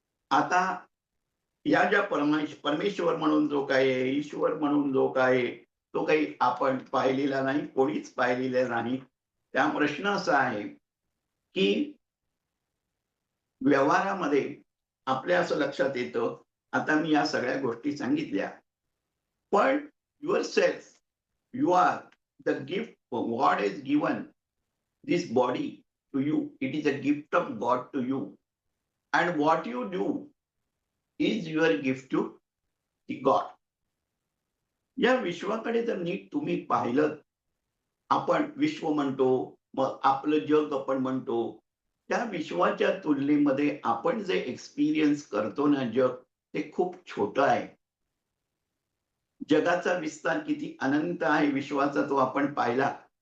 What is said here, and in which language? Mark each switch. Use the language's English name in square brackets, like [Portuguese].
[Marathi] आता या ज्या परमेश्वर म्हणून जो काही आहे, ईश्वर म्हणून जो काही आहे, तो काही आपण पाहिलेला नाही, कोणीच पाहिलेला नाही. त्या प्रश्न असा आहे, की व्यवहारामध्ये आपल्या असं लक्षात येतं, आता मी या सगळ्या गोष्टी सांगितल्या. [English] पण yourself, you are the gift God has given this body to you. It is a gift of God to you. And what you do is your gift to the God. [Marathi] या विश्वाकडे जर नीट तुम्ही पाहिलं, आपण विश्व म्हणतो, मग आपलं जग आपण म्हणतो. त्या विश्वाच्या तुलनेमध्ये आपण जे एक्सपिरियन्स करतो ना जग, ते खूप छोटं आहे. जगाचा विस्तार किती अनंत आहे विश्वाचा तो आपण पाहिला.